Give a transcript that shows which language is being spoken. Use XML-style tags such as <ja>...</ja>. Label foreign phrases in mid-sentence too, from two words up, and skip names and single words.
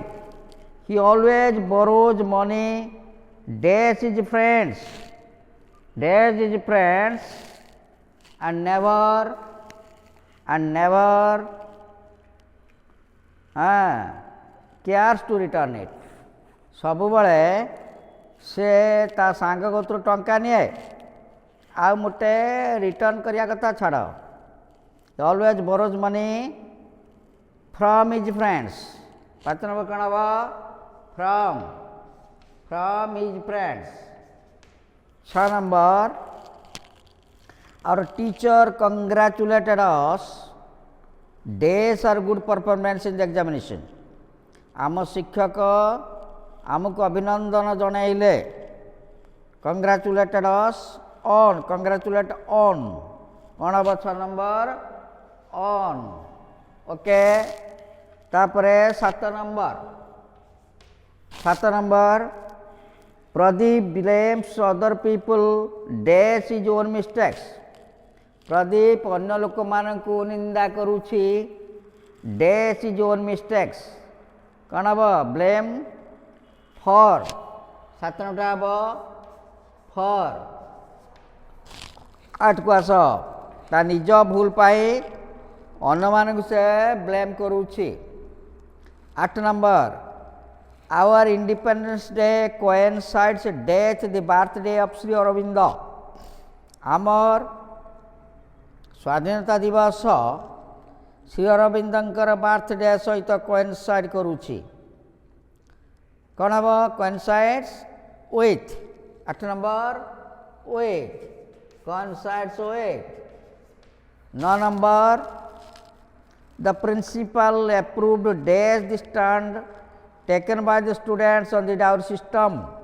<en>He always borrows money dash his friends. Dash his friends and never cares to return it.</en> <or>ସବୁବେଳେ ସେ ତା ସାଙ୍ଗ କତରୁ ଟଙ୍କା ନିଏ ଆଉ ମୋଟେ ରିଟର୍ନ କରିବା କଥା ଛାଡ଼.</or> <en>always borrows money from his friends.</en> <or>5 number କ'ଣ ହେବ?</or> <en>from his friends. 6 number. Our teacher congratulated us dash our good performance in the examination.</en> <or>ଆମ ଶିକ୍ଷକ ଆମକୁ ଅଭିନନ୍ଦନ ଜଣାଇଲେ.</or> <en>Congratulated us on. Congratulate on.</en> <or>କ'ଣ ହେବ? 6</or> <en>number on.</en> <or>ଓକେ. ତାପରେ 7 number.</or> <en>Pradeep blames other people dash his own mistakes.</en> <or>Pradeep ଅନ୍ୟ ଲୋକମାନଙ୍କୁ ନିନ୍ଦା କରୁଛି</or> <en>dash his own mistakes.</en> <or>କ'ଣ ହେବ?</or> <en>blame for. 7 number ହେବ for.</en> <or>8 କୁ ଆସ. ତା ନିଜ ଭୁଲ ପାଇଁ ଅନ୍ୟମାନଙ୍କୁ ସେ ବ୍ଲେମ୍ କରୁଛି.</or> <en>8 number. Our Independence Day coincides dash the birthday of Sri Aurobindo.</en> <or>ଆମର ସ୍ୱାଧୀନତା ଦିବସ ଶ୍ରୀ ଅରବିନ୍ଦଙ୍କର ବାର୍ଥଡେ ସହିତ କୋଇନସାଇଡ୍ କରୁଛି. କ'ଣ ହେବ?</or> <en>coincides with. 8 number with. coincides with. 9 number. The principal approved dash the stand taken by the students on the dowry system.</en>